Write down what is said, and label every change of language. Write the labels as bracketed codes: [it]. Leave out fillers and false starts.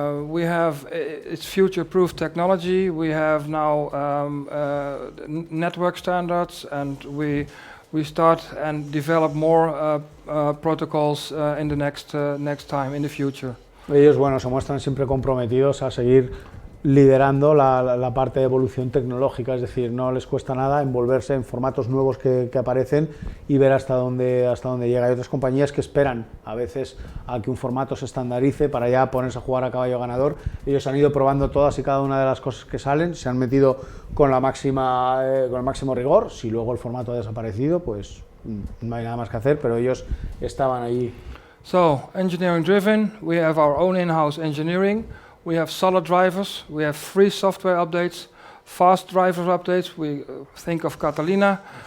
[en] We have it's future-proof technology. We have now network standards, and we start and develop more protocols in the next time, in the future. [es] Ellos, bueno, se muestran siempre comprometidos a seguir liderando la parte de evolución tecnológica, es decir, no les cuesta nada envolverse en formatos nuevos que aparecen y ver hasta dónde llega. Hay otras compañías que esperan a veces a que un formato se estandarice para ya ponerse a jugar a caballo ganador. Ellos han ido probando todas y cada una de las cosas que salen, se han metido con el máximo rigor. Si luego el formato ha desaparecido, pues no hay nada más que hacer, pero ellos estaban ahí. [en] So, engineering driven, we have our own in-house engineering. We have solid drivers, we have free software updates, fast driver updates, we think of Catalina.